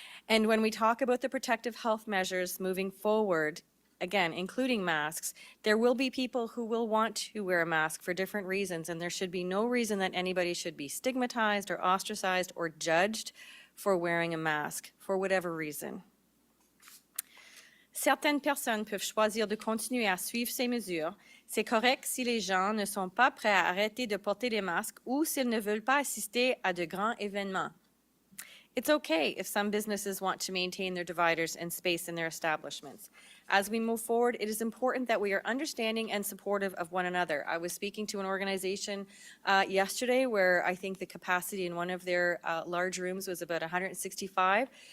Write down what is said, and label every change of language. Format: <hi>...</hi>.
<en>And when we talk about the protective health measures moving forward, again, including masks, there will be people who will want to wear a mask for different reasons, and there should be no reason that anybody should be stigmatized or ostracized or judged for wearing a mask for whatever reason.</en> <fr>Certaines personnes peuvent choisir de continuer à suivre ces mesures. C'est correct si les gens ne sont pas prêts à arrêter de porter des masques ou s'ils ne veulent pas assister à de grands événements.</fr> <en>It's okay if some businesses want to maintain their dividers and space in their establishments. As we move forward, it is important that we are understanding and supportive of one another. I was speaking to an organization yesterday where I think the capacity in one of their large rooms was about 165.</en>